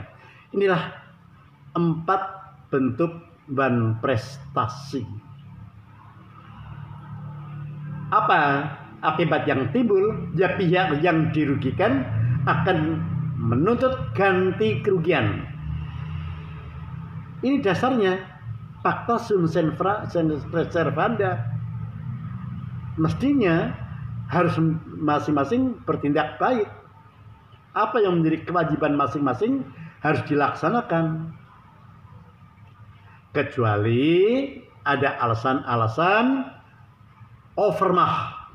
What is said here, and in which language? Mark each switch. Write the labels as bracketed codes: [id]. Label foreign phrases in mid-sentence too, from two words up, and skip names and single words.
[id] Inilah 4 bentuk wan prestasi. Apa akibat yang timbul? Ya pihak yang dirugikan akan menuntut ganti kerugian. Ini dasarnya [la] pacta sunt servanda. [id] Mestinya harus masing-masing bertindak baik. Apa yang menjadi kewajiban masing-masing harus dilaksanakan. Kecuali ada alasan-alasan overmah.